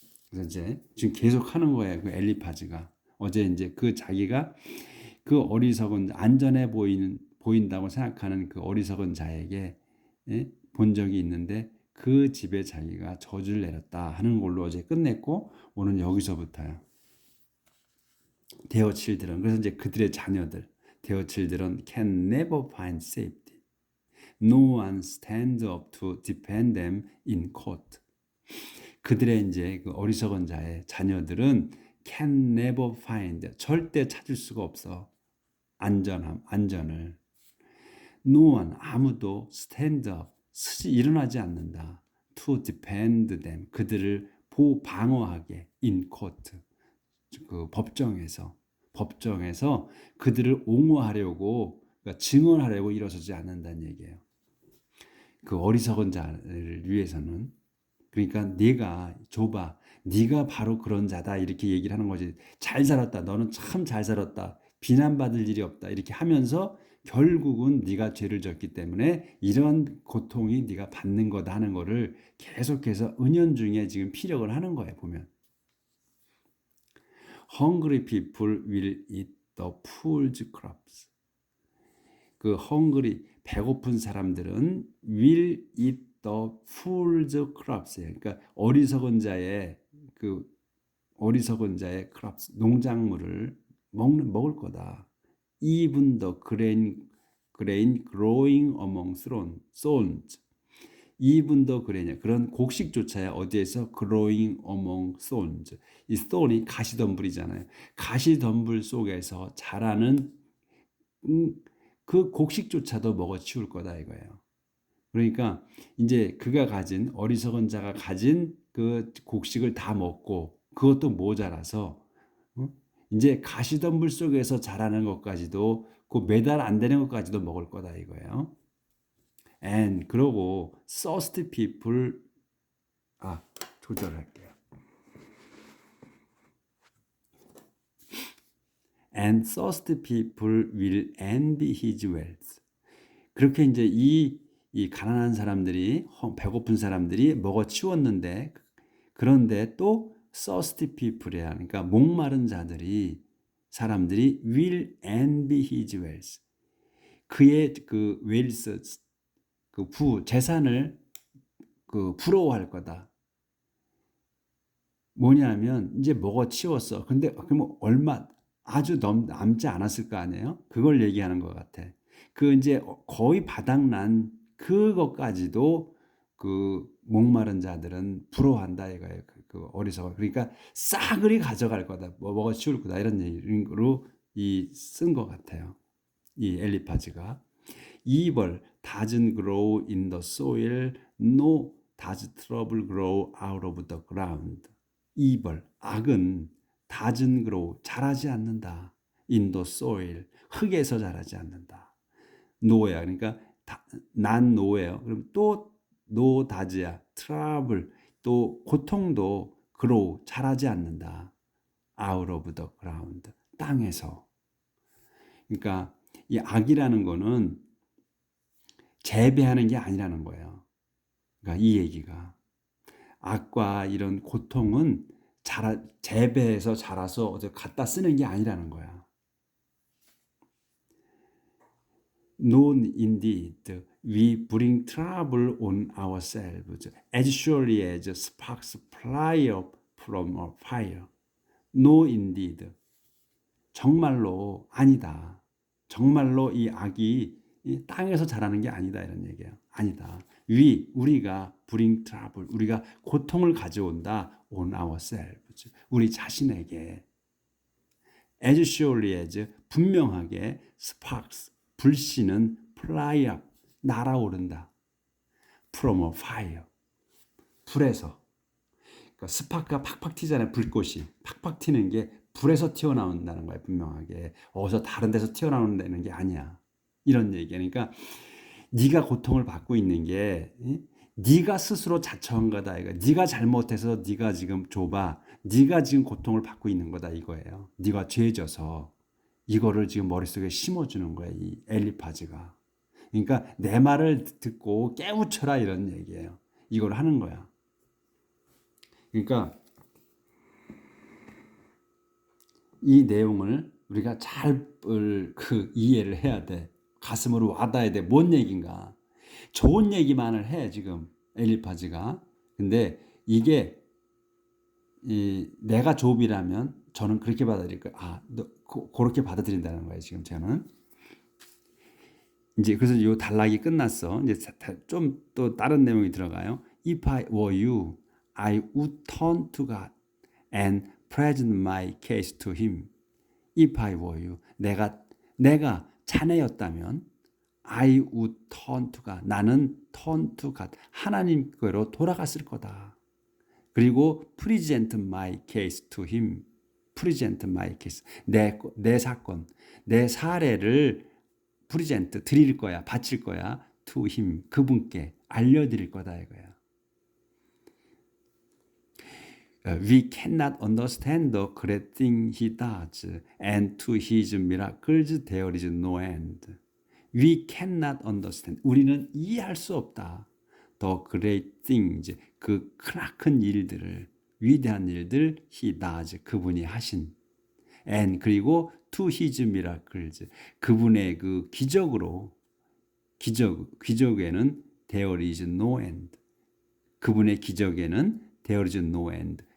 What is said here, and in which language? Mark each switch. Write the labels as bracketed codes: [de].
[ko] 그래서 이제 지금 계속 하는 거예요. 그 엘리파즈가 어제 이제 그 자기가 그 어리석은 안전해 보인다고 생각하는 그 어리석은 자에게 본 적이 있는데 그 집에 자기가 저주를 내렸다 하는 걸로 어제 끝냈고, 오늘 여기서부터요. [en] Their children, [ko] 그래서 이제 그들의 자녀들, [en] Their children can never find safety. No one stands up to defend them in court. [ko] 그들의 이제 그 어리석은 자의 자녀들은 [en] can never find, [ko] 절대 찾을 수가 없어. 안전을. [en] No one, [ko] 아무도 [en] stand up, [ko] 일어나지 않는다. [en] To defend them, [ko] 그들을 방어하게 [en] in court, [ko] 그 법정에서 그들을 옹호하려고, 그러니까 증언하려고 일어서지 않는다는 얘기예요. 그 어리석은 자를 위해서는. 그러니까 네가 좁아, 네가 바로 그런 자다 이렇게 얘기를 하는 거지. 잘 살았다, 너는 참 잘 살았다, 비난받을 일이 없다 이렇게 하면서 결국은 네가 죄를 졌기 때문에 이런 고통이 네가 받는 거다 하는 거를 계속해서 은연중에 지금 피력을 하는 거예요. 보면 [en] Hungry people will eat the fool's crops. 그 hungry, [ko] 배고픈 사람들은 [en] will eat the fool's crops예요. [ko] 그러니까 어리석은 자의 [en] crops, [ko] 농작물을 먹을 거다. [en] Even the grain growing among thorns. Even the grain, [ko] 그런 곡식조차야 어디에서 [en] growing among thorns. [ko] 이 thorn이 가시덤불이잖아요. 가시덤불 속에서 자라는 그 곡식조차도 먹어치울 거다 이거예요. 그러니까 이제 어리석은 자가 가진 그 곡식을 다 먹고 그것도 모자라서 이제 가시덤불 속에서 자라는 것까지도, 그 매달 안 되는 것까지도 먹을 거다 이거예요. [en] And [ko] 그러고 [en] thirsty people, [ko] 조절할게요. [en] And thirsty people will envy his wealth. [ko] 그렇게 이제 이 가난한 사람들이, 배고픈 사람들이 먹어치웠는데, 그런데 또 [en] thirsty people [ko] 이야. 그러니까 목마른 사람들이 [en] will envy his wealth. [ko] 그의 그 [en] wealth, [ko] 그 재산을 부러워할 거다. 뭐냐면 이제 먹어치웠어. 근데 그럼 얼마 아주 남지 않았을 거 아니에요? 그걸 얘기하는 것 같아. 그 이제 거의 바닥난 그것까지도 그 목마른 자들은 부러워한다 이거예요. 그 어리석어. 그러니까 싸그리 가져갈 거다. 먹어치울 거다. 이런 얘기로 쓴 것 같아요. 이 엘리파즈가. [en] Evil doesn't grow in the soil, no does trouble grow out of the ground. Evil, [ko] 악은 [en] doesn't grow, [ko] 자라지 않는다. [en] In the soil, [ko] 흙에서 자라지 않는다. no야, 그러니까 난 no예요. 그럼 또 [en] no does [ko] 야, [en] trouble, [ko] 또 고통도 [en] grow, [ko] 자라지 않는다. [en] Out of the ground, [ko] 땅에서. 그러니까 이 악이라는 거는 재배하는 게 아니라는 거예요. 그러니까 이 얘기가 악과 이런 고통은 재배해서 자라서 어디 갖다 쓰는 게 아니라는 거야. [en] No, indeed, we bring trouble on ourselves as surely as sparks fly up from a fire. No, indeed, [ko] 정말로 아니다. 정말로 이 악이 이 땅에서 자라는 게 아니다 이런 얘기예요. 아니다. 우리가 [en] bring trouble, [ko] 우리가 고통을 가져온다 [en] on ourselves, [ko] 우리 자신에게. [en] as surely as, [ko] 분명하게, [en] sparks, [ko] 불씨는 [en] fly up, [ko] 날아오른다. [en] from a fire, [ko] 불에서. 그러니까 스파크가 팍팍 튀잖아요. 불꽃이 팍팍 튀는 게 불에서 튀어나온다는 거예요. 분명하게 어디서 다른 데서 튀어나오는 게 아니야. 이런 얘기야. 그러니까 네가 고통을 받고 있는 게 네가 스스로 자처한 거다 이거. 네가 잘못해서 네가 지금 좁아. 네가 지금 고통을 받고 있는 거다 이거예요. 네가 죄져서 이거를 지금 머릿속에 심어주는 거야 이 엘리파즈가. 그러니까 내 말을 듣고 깨우쳐라 이런 얘기예요. 이걸 하는 거야. 그러니까 이 내용을 우리가 잘 이해를 해야 돼. 가슴으로 와닿아야 돼. 뭔 얘기인가. 좋은 얘기만을 해 지금 엘리파즈가. 근데 이게 내가 욥이라면 저는 그렇게 받아들일 거예요. 그렇게 받아들인다는 거예요 지금 저는. 이제 그래서 요 단락이 끝났어. 이제 좀 또 다른 내용이 들어가요. [en] If I were you, I would turn to God and present my case to Him. If I were you, [ko] 내가 자네였다면, [en] I would turn to God. [ko] 나는 [en] turn to God. [ko] 하나님께로 돌아갔을 거다. 그리고 [en] present my case to Him. present my case. [ko] 내 사건, 내 사례를 프리젠트 드릴 거야, 바칠 거야. [en] to him [ko] 그분께 알려드릴 거다 이거야. [en] We cannot understand the great thing he does, and to his miracles there is no end. We cannot understand. [ko] 우리는 이해할 수 없다. [en] The great things, [ko] 그 크나큰 일들을, 위대한 일들 [en] he does, [ko] 그분이 하신. [en] and [ko] 그리고 [en] to his miracles, [ko] 그분의 그 기적에는 [en] there is no end. [ko] 그분의 기적에는 [en] there is no end.